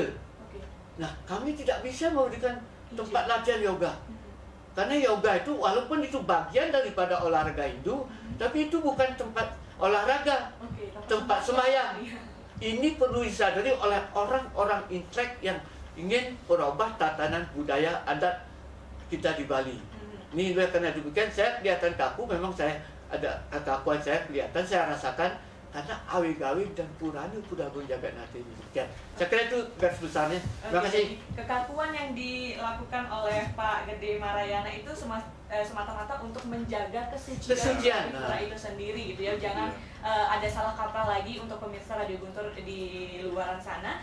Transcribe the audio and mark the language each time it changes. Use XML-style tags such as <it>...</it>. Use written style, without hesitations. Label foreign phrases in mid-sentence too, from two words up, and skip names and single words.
<id>Nah kami tidak bisa memberikan tempat latihan yoga, karena yoga itu walaupun itu bagian daripada olahraga Hindu, tapi itu bukan tempat olahraga, tempat sembahyang. Ini perlu disadari oleh orang-orang intelek yang ingin merubah tatanan budaya adat kita di Bali. Ini karena demikian saya kelihatan kaku, memang saya ada kekakuan, saya kelihatan, saya rasakan karena awik-awik dan purana Pura Agung Jagatnata ini. Saya kira itu garis besarnya. Terima kasih. Kekakuan yang dilakukan oleh Pak Gede Marayana itu semata-mata untuk menjaga kesucian Pura itu sendiri gitu ya. Jangan ada salah kaprah lagi untuk pemirsa Radio Guntur di luaran sana.</id>